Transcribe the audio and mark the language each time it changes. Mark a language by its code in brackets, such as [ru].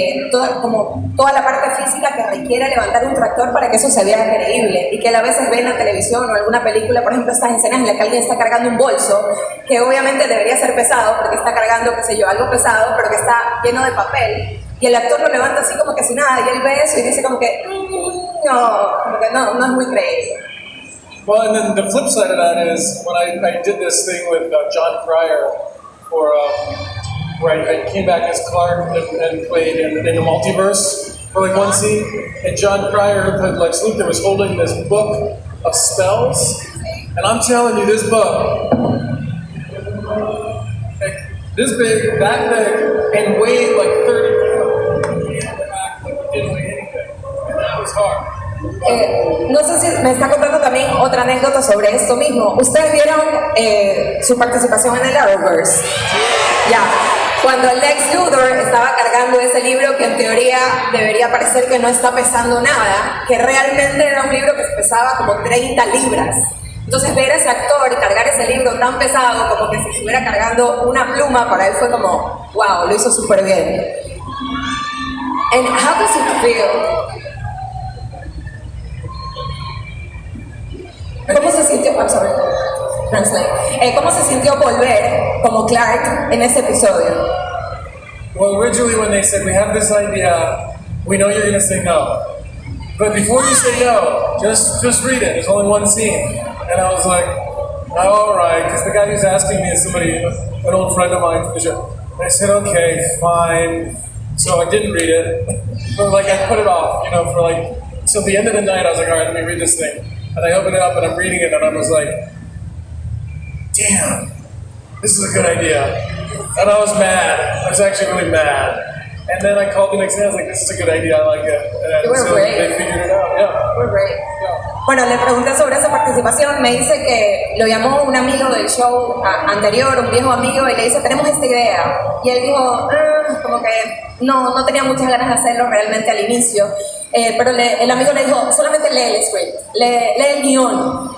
[es] toda la parte física que requiere levantar un tractor para que eso se vea creíble, y que él a veces ve en la televisión o alguna película, por ejemplo, estas escenas en las que alguien está cargando un bolso, que obviamente debería ser pesado porque está cargando, qué sé yo, algo pesado, pero que está lleno de papel, y el actor lo levanta así como que sin nada, y él ve eso y dice como que no es muy creíble. [en] Well, and then the flip side of that is when I did this thing with John Cryer for where I came back as Clark and played in the multiverse for like one scene, and John Cryer, who played Lex Luthor, was holding this book of spells, and I'm telling you, this book, like, this big, that big, and weighed like 30 pounds. Didn't weigh anything, and that was hard. [es] No sé si me está contando también otra anécdota sobre esto mismo. ¿Ustedes vieron su participación en el Arrowverse? Ya. Cuando el Lex Luthor estaba cargando ese libro que en teoría debería parecer que no está pesando nada, que realmente era un libro que pesaba como 30 libras. Entonces ver a ese actor y cargar ese libro tan pesado como que si estuviera cargando una pluma, para él fue como, wow, lo hizo súper bien. [en] And how does it feel? [es] ¿Cómo se sintió? [en] I'm sorry. Translate. [es] ¿Cómo se sintió volver como Clark en ese episodio? [en] Well, originally when they said, we have this idea, we know you're going to say no. But before you say no, just read it. There's only one scene. And I was like, all right, because the guy who's asking me is somebody, an old friend of mine from the show. And I said, okay, fine. So I didn't read it. But like I put it off, for like, till the end of the night, I was like, all right, let me read this thing. And I opened it up and I'm reading it and I was like, damn, this is a good idea. And I was mad. I was actually really mad. And then I called the next day, I was like, this is a good idea, I like it. And You were so great. they figured it out, yeah. We're great. Yeah. [es] Bueno, le pregunté sobre esa participación, me dice que lo llamó un amigo del show anterior, un viejo amigo, y le dice, tenemos esta idea. Y él dijo, como que no tenía muchas ganas de hacerlo realmente al inicio, pero el amigo le dijo, solamente lee el script, lee el guión.